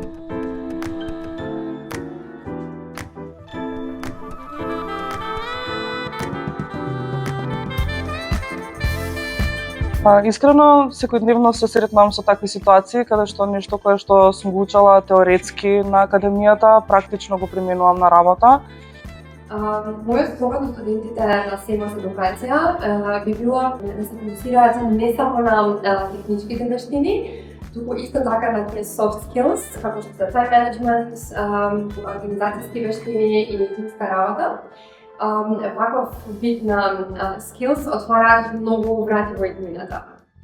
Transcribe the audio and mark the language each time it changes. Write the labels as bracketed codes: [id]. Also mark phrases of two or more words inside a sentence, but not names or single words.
[mk] Искрено, секојдневно се сретнам со такви ситуации, каде што нешто кое што сум го учела теоретски на академијата, практично го применувам на работа. Мојот совет на студентите на СЕМОС Едукација би било да се фокусираат не само на техничките вештини, туку исто така на тие [en] soft skills, [mk] како што се [en] time management, [mk] организацијски вештини и тимска работа. Ваков вид на skills отвараат многу врати во иднината.